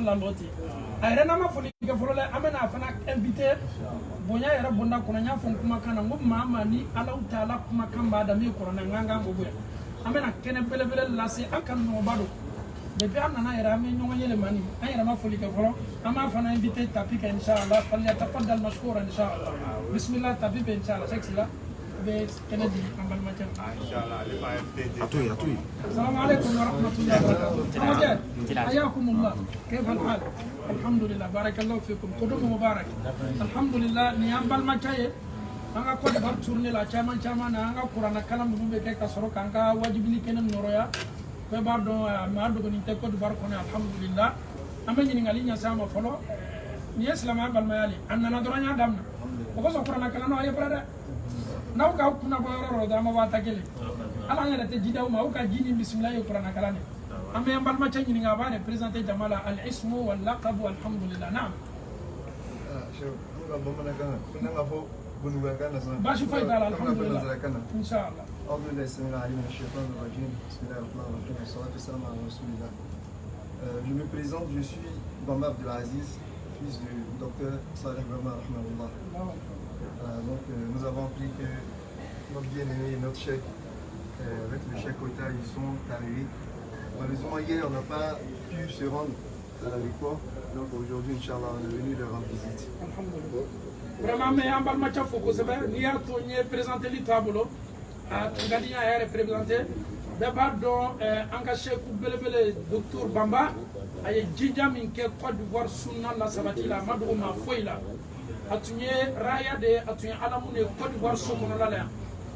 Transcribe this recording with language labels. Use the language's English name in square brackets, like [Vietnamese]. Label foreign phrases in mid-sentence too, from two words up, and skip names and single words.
[Bambara] labɔ ten a yɛrɛ n'an ma foli kɛ fɔlɔ dɛ an bɛna a fana invité bonya yɛrɛ bonda kɔnɔ n y'a fɔ n kumakan na n ko maa ma ni Alahu Taala kumakan b'a da min kuranna n kan k'o bonya an bɛna kɛnɛ belebele lase an kanuɲɔgɔnba don depuis an nana yɛrɛ an bɛ ɲɔgɔn yɛlɛma ni an yɛrɛ ma foli kɛ fɔlɔ an b'a fana invité tapi kɛ inshallah [Arabic] فليتفضل مشكورا [Bambara] inshallah bismillah tapi bɛ inshallah seksi la bɛ kɛnɛ di an balimacɛ atoyi [Arabic] السلام عليكم ورحمة الله وبركاته حياكم الله كيف الحال الحمد لله بارك الله فيكم قدوم مبارك الحمد لله [Bambara] ni an balimacɛ ye an ka Côte d'Ivoire tournée la caman na an ka kuranna kalan minnu bɛ kɛ ka sɔrɔ k'an ka wajibini kɛnɛ nɔrɔya bɛɛ b'a dɔn maa dogonin tɛ Côte d'Ivoire kɔnɔ alhamdulillah an bɛ ɲininkali ɲɛsin a ma fɔlɔ nin ye silamɛya balimaya le a nana dɔrɔn n y'a daminɛ o kosɔn kuranna kalan na a ye fɛrɛ dɛ n'aw k'aw kunna bɔ yɔrɔ dɔ dɔrɔn an ma bɔ a ta kelen ala an yɛrɛ tɛ ji d'aw ma aw ka ji ni bisimila ye kuranna kalan de an bɛ an balimacɛ ɲininka a b'a représenté jama la [Arabic] الاسم واللقب الحمد لله [Bambara] naam baasi foyi t'a la alhamdulillah inshallah [Arabic] أعوذ بالله السميع العليم من الشيطان الرجيم بسم الله الرحمن الرحيم والصلاة والسلام على رسول الله. [French] Je me présente, je suis Bamba Abdelaziz, fils du docteur Saleh Bamba Rahmanullah. Donc nous avons appris que notre bien-aimé et notre chèque, avec le chèque Kota, ils sont arrivés. Malheureusement hier on n'a pas pu se rendre à la victoire, donc aujourd'hui Inch'Allah on est venu leur rendre visite. Vraiment mais [Bambara] an balimacɛ fo kosɛbɛ n'i y'a to n ye présenté taabolo a tun ka di n y'a yɛrɛ représenté bɛɛ b'a dɔn an ka seku belebele docteur Bamba a ye jija min kɛ Côte d'Ivoire sunna la sabati la a ma dogo maa foyi la a tun ye raya de ye a tun ye alamu de ye Côte d'Ivoire so kɔnɔla la yan an